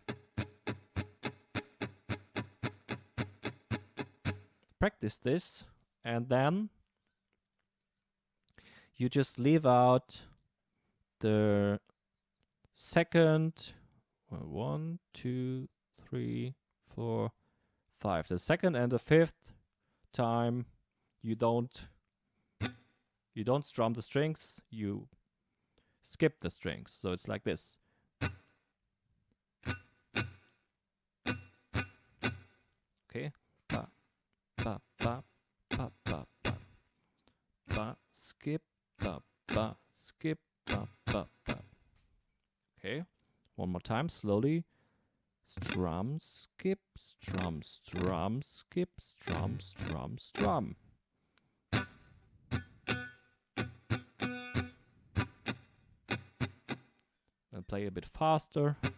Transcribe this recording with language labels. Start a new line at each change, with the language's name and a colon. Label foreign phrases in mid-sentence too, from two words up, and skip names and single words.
English: Practice this and then you just leave out the second 1, 2, 3, 4, 5. The second and the fifth time you don't strum the strings, you skip the strings. So it's like this. Okay. Ba, ba, ba, ba, ba, ba. Ba, skip, ba, ba, skip, ba, ba, ba. Okay. One more time, slowly. Strum, skip, strum, strum, skip, strum, strum, strum. Then play a bit faster.